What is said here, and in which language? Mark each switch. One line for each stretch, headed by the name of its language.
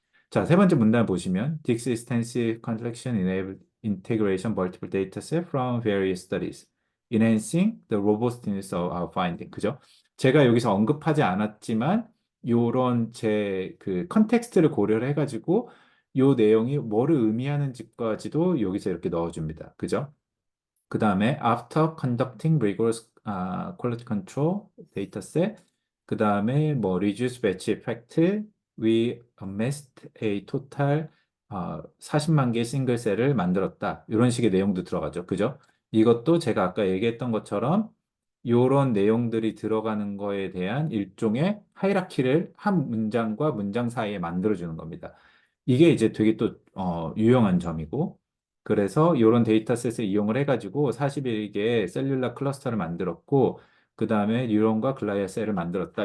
Korean: 자, 세 번째 문단 보시면
English: This extensive collection enable integration multiple dataset from various studies, enhancing the robustness of our finding.
Korean: 그죠? 제가 여기서 언급하지 않았지만 요런 제 그 컨텍스트를 고려를 해가지고 요 내용이 뭐를 의미하는지까지도 여기서 이렇게 넣어줍니다. 그죠?
English: 그 다음에 after conducting rigorous quality control dataset,
Korean: 그 다음에 뭐
English: reduce batch effect, we amassed a total
Korean: 40만 개 싱글셀을 만들었다. 이런 식의 내용도 들어가죠. 그죠? 이것도 제가 아까 얘기했던 것처럼 이런 내용들이 들어가는 거에 대한 일종의 하이라키를 한 문장과 문장 사이에 만들어주는 겁니다. 이게 이제 되게 또 유용한 점이고, 그래서 이런 데이터셋을 이용을 해가지고 41개의 셀룰라 클러스터를 만들었고, 그 다음에 뉴런과 글라이아 셀을 만들었다.